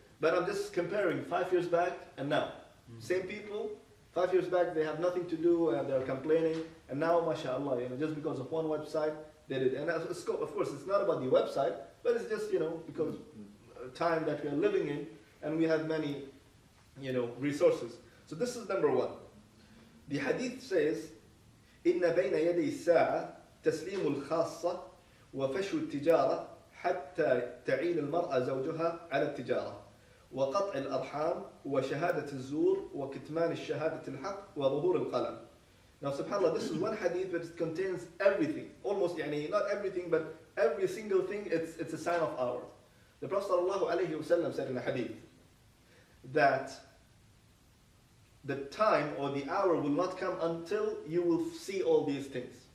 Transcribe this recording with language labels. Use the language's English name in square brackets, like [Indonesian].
[English] But I'm just comparing 5 years back and now. Same people, 5 years back they have nothing to do and they're complaining, and now mashallah, just because of one website they did. And of course it's not about the website, but it's just because time that we are living in, and we have many resources. So this is number one. [Arabic] The hadith says, إن بين يدي الساعة تسليم الخاصة وفشو التجارة حتى تعين المرأة زوجها على التجارة وقطع الأرحام وشهادة الزور وكتمان الشهادة الحق وظهور القلم. [English] Now subhanAllah, this is one hadith that it contains everything, almost not everything, but every single thing, it's a sign of ours. The Prophet ﷺ said in a hadith that the time or the hour will not come until you will see all these things.